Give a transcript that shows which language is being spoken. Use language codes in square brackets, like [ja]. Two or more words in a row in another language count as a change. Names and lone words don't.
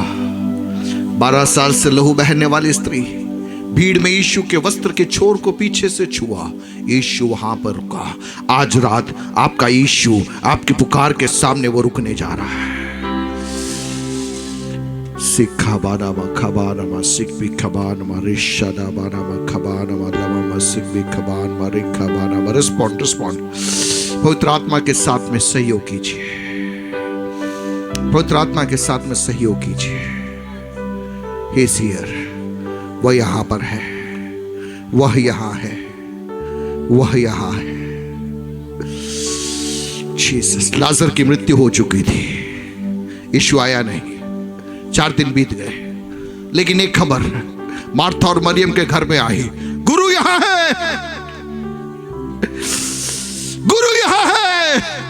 [hi] 12 साल से लहू बहने वाली स्त्री भीड़ में यीशु के वस्त्र के छोर को पीछे से छुआ, यीशु वहां पर रुका। आज रात आपका यीशु आपकी पुकार के सामने वो रुकने जा रहा है। सिखा बाना मा खबाना मा सिख भी खबान मा रिशादा बाना मा खबाना मा लमा मा सिख भी खबान मा रिखा बाना मा। [en] respond respond. [hi] पवित्र आत्मा के साथ में सहयोग कीजिए, पवित्र आत्मा के साथ में सहयोग कीजिए। [en] He is here, [hi] वह यहां पर है, वह यहां है, वह यहां है। जीसस। लाजर की मृत्यु हो चुकी थी, यीशु आया नहीं। 4 दिन बीत गए, लेकिन एक खबर मार्था और मरियम के घर में आई, गुरु यहां है, गुरु यहां है।